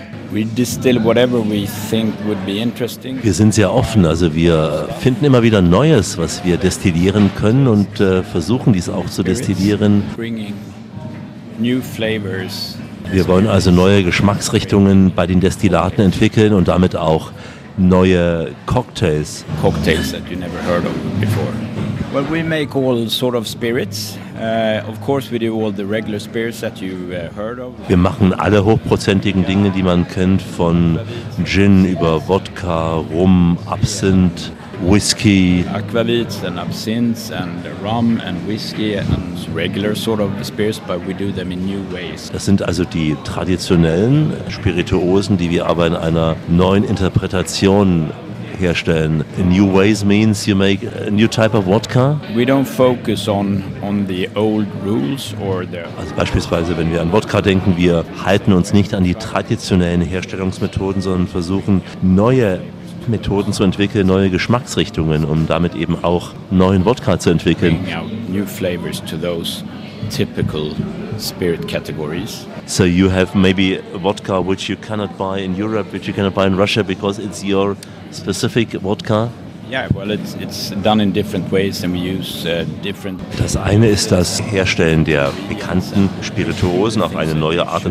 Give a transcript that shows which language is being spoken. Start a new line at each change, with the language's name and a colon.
German: Wir sind sehr offen, also wir finden immer wieder Neues, was wir destillieren können und versuchen dies auch zu destillieren. Wir wollen also neue Geschmacksrichtungen bei den Destillaten entwickeln und damit auch neue Cocktails.
English: Cocktails that you never heard of before. Well, we make all sort of spirits. Of course, we do all the regular spirits that you heard of.
German: Wir machen alle hochprozentigen Dinge, die man kennt, von Gin über Wodka, Rum, Absinth, Whisky.
English: Aquavits and absinths and rum and whisky and regular sort of spirits, but we do them in new ways.
German: Das sind also die traditionellen Spirituosen, die wir aber in einer neuen Interpretation herstellen.
English: A new ways means you make a new type of vodka. We don't focus on the old rules or the.
German: Also beispielsweise, wenn wir an Wodka denken, wir halten uns nicht an die traditionellen Herstellungsmethoden, sondern versuchen neue Methoden zu entwickeln, neue Geschmacksrichtungen, um damit eben auch neuen Wodka zu entwickeln.
English: New flavors to those typical spirit categories. So you have maybe vodka which you cannot buy in Europe, which you cannot buy in Russia because it's your specific vodka. Yeah, well, it's done in different ways and we use different.
German: Das eine ist das Herstellen der bekannten Spirituosen auf eine neue Art und